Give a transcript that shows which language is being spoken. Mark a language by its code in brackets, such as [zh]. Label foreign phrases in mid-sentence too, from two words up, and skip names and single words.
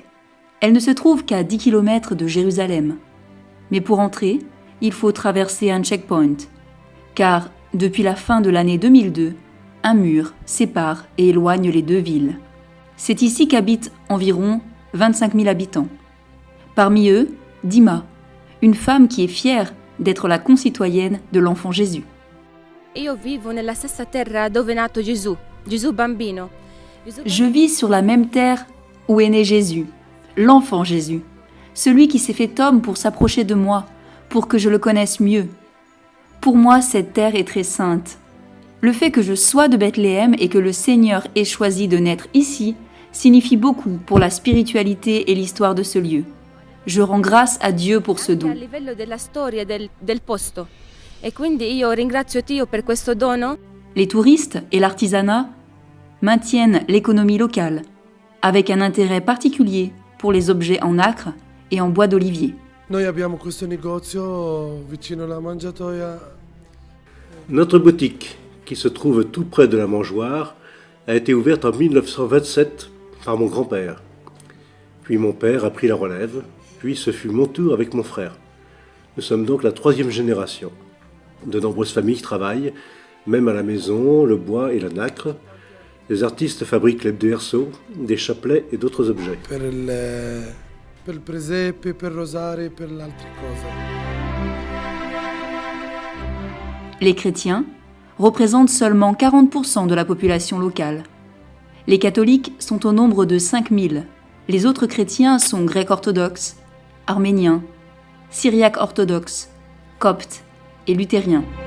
[fr] Elle ne se trouve qu'à 10 km de Jérusalem. Mais pour entrer, il faut traverser un checkpoint, car depuis la fin de l'année 2002, un mur sépare et éloigne les deux villes. C'est ici qu'habitent environ 25 000 habitants. Parmi eux, Dima, une femme qui est fière d'être la concitoyenne de l'enfant Jésus. [it] Io vivo nella stessa terra dove è nato Gesù, Gesù bambino. [fr] Je vis sur la même terre où est né Jésus, l'enfant Jésus, celui qui s'est fait homme pour s'approcher de moi, pour que je le connaisse mieux. Pour moi, cette terre est très sainte. Le fait que je sois de Bethléem et que le Seigneur ait choisi de naître ici signifie beaucoup pour la spiritualité et l'histoire de ce lieu. Je rends grâce à Dieu pour ce don. [it] A livello della storia del posto. E quindi io ringrazio Dio per questo dono. [fr] Les touristes et l'artisanat maintiennent l'économie locale, avec un intérêt particulier pour les objets en nacre et en bois d'olivier. [it] Noi abbiamo questo negozio vicino alla mangiatoia. [fr] Notre boutique, qui se trouve tout près de la mangeoire, a été ouverte en 1927 par mon grand-père. Puis mon père a pris la relève, puis ce fut mon tour avec mon frère. Nous sommes donc la 3e génération. De nombreuses familles travaillent, même à la maison, le bois et la nacre. Les artistes fabriquent les berceaux, des chapelets et d'autres objets. [it] Per il presepe, per rosari, per le altre cose. [fr] Les chrétiens représentent seulement 40% de la population locale. Les catholiques sont au nombre de 5 000. Les autres chrétiens sont grecs orthodoxes, arméniens, syriaques orthodoxes, coptes et luthériens.